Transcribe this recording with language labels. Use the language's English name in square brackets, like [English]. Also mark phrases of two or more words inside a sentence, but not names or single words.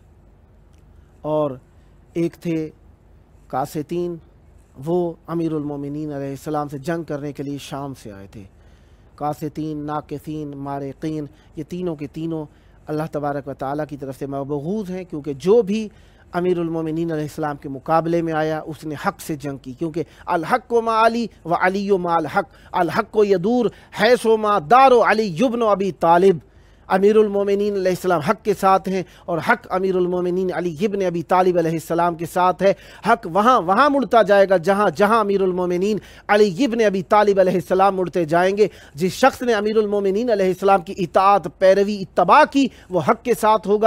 [Urdu] اور ایک تھے قاسطین، وہ امیر المومنین علیہ السلام سے جنگ کرنے کے لیے شام سے آئے تھے۔ قاسطین، ناقصین، مارقین، یہ تینوں کے تینوں اللہ تبارک و تعالیٰ کی طرف سے مبغوض ہیں، کیونکہ جو بھی امیر المومنین علیہ السلام کے مقابلے میں آیا اس نے حق سے جنگ کی، کیونکہ [Arabic] الحق و ما علی و علی و ما الحق، الحق و یدور حیث و ما دار و علی ابن ابی طالب۔ [Urdu] امیر المومنین علیہ السلام حق کے ساتھ ہیں، اور حق امیر المومنین علی ابن ابی طالب علیہ السلام کے ساتھ ہے۔ حق وہاں مڑتا جائے گا جہاں امیر المومنین علی ابن ابی طالب علیہ السلام مڑتے جائیں گے۔ جس شخص نے امیر المومنین علیہ السلام کی اطاعت، پیروی، اتباع کی، وہ حق کے ساتھ ہوگا۔